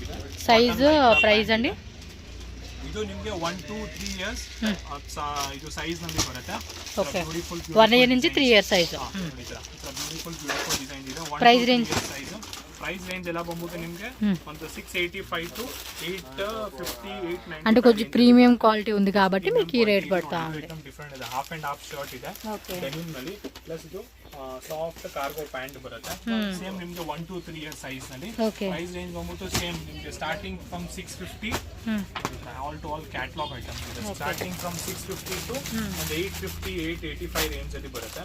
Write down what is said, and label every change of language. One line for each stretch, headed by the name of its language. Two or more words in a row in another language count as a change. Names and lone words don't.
English: size price ಅಂడి?
Kannada: ಇದು ನಿಮಗೆ
English: 1 to 3 years
Kannada: ಇದು ಸೈಜ್ ನಲ್ಲಿ ಬರುತ್ತೆ.
English: OK, 1 year నుంచి 3 year size. beautiful design
Kannada: ಇದೆ.
English: price range
Kannada: ಎಲ್ಲ ಬಂದ್ಬಿಟ್ಟು ನಿಮಗೆ ಒಂದು 685 to 850 890.
Telugu: అంటే కొంచెం
English: premium quality
Telugu: ఉంది కాబట్టి మీకు ఈ రేట్ పడతా ఉంది.
Kannada: ಡಿಫರೆಂಟ್ ಇದೆ.
English: half and half shirt
Kannada: ಇದೆ ಡೆನಿಮ್ ನಲ್ಲಿ, ಪ್ಲಸ್ ಇದು
English: soft cargo pant
Kannada: ಬರುತ್ತೆ. ಸೇಮ್ ನಿಮಗೆ
English: 1 to 3 year size
Kannada: ನಲ್ಲಿ.
English: price range
Kannada: ಬಂದ್ಬಿಟ್ಟು ಸೇಮ್ ನಿಮಗೆ
English: starting from 650 all to all catalog items
Kannada: ಇದೆ.
English: starting from 650 to 850 885 range ಅಲ್ಲಿ ಬರುತ್ತೆ.